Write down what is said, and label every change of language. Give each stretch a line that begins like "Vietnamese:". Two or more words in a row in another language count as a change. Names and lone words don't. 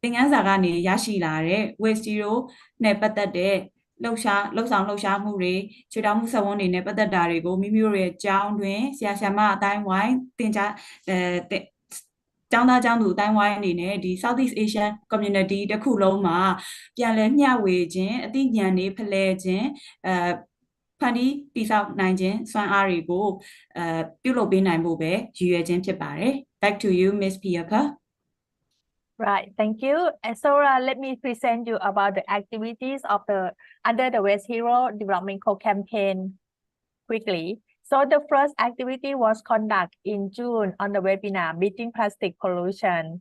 Burmese: င်ခန်းစာကနေရရှိလာတဲ့
English: waste zero
Burmese: နဲ့ပတ်သက်တဲ့လှုပ်ရှားမှုတွေချွေတာမှုစက်ဝန်းတွေနဲ့ပတ်သက်တာတွေကိုမိမိတို့ရဲ့ကျောင်းတွင်ဆရာဆရာမအတိုင်းဝိုင်းသင်ကြားကျောင်းသားကျောင်းသူအတိုင်းဝိုင်းအနေနဲ့ဒီ
English: Southeast Asian Community
Burmese: တစ်ခုလုံးမှာပြန်လည်မျှဝေခြင်းအသိဉာဏ်တွေဖလှယ်ခြင်းဖန်တီးတည်ဆောက်နိုင်ခြင်းစွမ်းအားတွေကိုပြုလုပ်ပေးနိုင်ဖို့ပဲရည်ရွယ်ခြင်းဖြစ်ပါတယ်
English: Back to you Miss Piapa Right, thank you. And so let me present you about the activities of under the Waste Hero Development Co-campaign quickly. So the first activity was conducted in June on the webinar Beating Plastic Pollution.